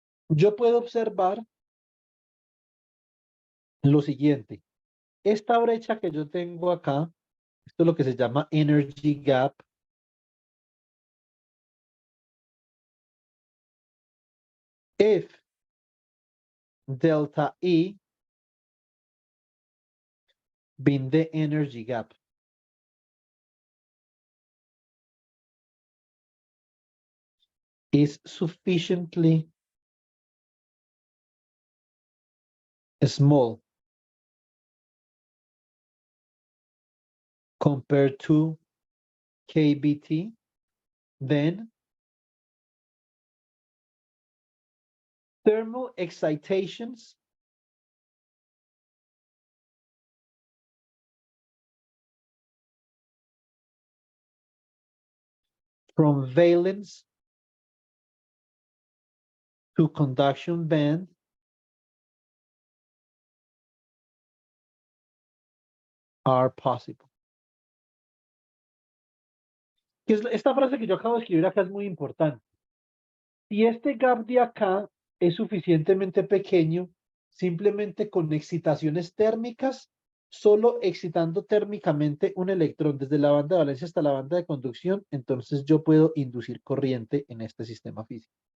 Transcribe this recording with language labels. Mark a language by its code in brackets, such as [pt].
[es] Yo puedo observar lo siguiente. Esta brecha que yo tengo acá, esto es lo que se llama energy gap. [en] If delta E being the energy gap is sufficiently small compared to KBT, then thermal excitations from valence to conduction band are possible. [es] Esta frase que yo acabo de escribir acá es muy importante. Si este gap de acá es suficientemente pequeño, simplemente con excitaciones térmicas, solo excitando térmicamente un electrón desde la banda de valencia hasta la banda de conducción, entonces yo puedo inducir corriente en este sistema físico.